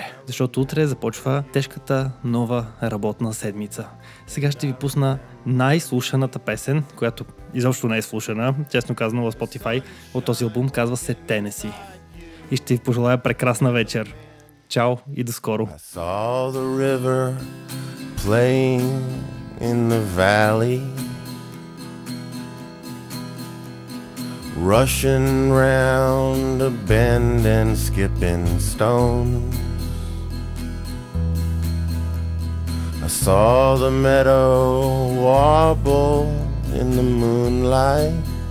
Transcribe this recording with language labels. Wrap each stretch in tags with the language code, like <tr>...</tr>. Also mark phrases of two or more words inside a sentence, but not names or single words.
<bg>Защото утре започва тежката нова работна седмица. Сега ще ви пусна най-слушаната песен, която изобщо не е слушана, честно казано в Spotify, от този албум, казва се Tennessee. И ще ви пожелая прекрасна вечер. Чао и до скоро.</bg> <en>I saw the river playing in the valley, rushing round a bend and skipping stones. I saw the meadow wobble in the moonlight.</en>